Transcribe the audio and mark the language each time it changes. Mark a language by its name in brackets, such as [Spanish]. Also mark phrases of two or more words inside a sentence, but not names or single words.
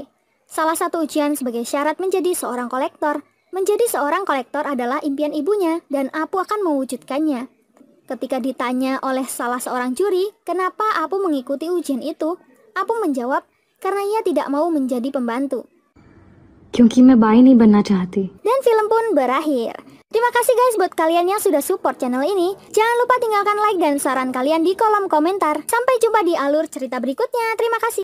[Indonesian] Salah satu ujian sebagai syarat menjadi seorang kolektor. Menjadi seorang kolektor adalah impian ibunya dan Apu akan mewujudkannya. Ketika ditanya oleh salah seorang juri, kenapa Apu mengikuti ujian itu? Apu menjawab, karena ia tidak mau menjadi pembantu. [Hindi] क्योंकि मैं बाई नहीं बनना चाहती. [Indonesian] Dan film pun berakhir. Terima kasih guys buat kalian yang sudah support channel ini. Jangan lupa tinggalkan like dan saran kalian di kolom komentar. Sampai jumpa di alur cerita berikutnya. Terima kasih.